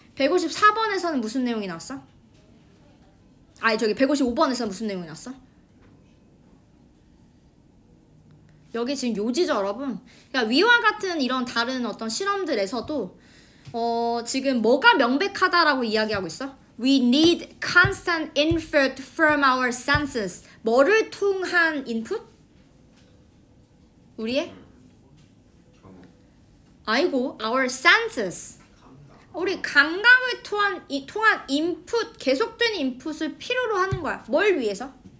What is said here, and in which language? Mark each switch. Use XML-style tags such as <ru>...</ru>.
<ko>154번에서는 무슨 내용이 나왔어? 아니 저기 155번에서는 무슨 내용이 나왔어? 여기 지금 요지죠 여러분. 그러니까 위와 같은 이런 다른 어떤 실험들에서도 지금 뭐가 명백하다라고 이야기하고 있어?</ko> <en>We need constant input from our senses.</en> <ko>뭐를 통한 인풋? 우리의?</ko> <en>아이고 our senses.</en> <ko>우리 감각을 통한 인풋, 계속된 인풋을 필요로 하는 거야. 뭘 위해서?</ko>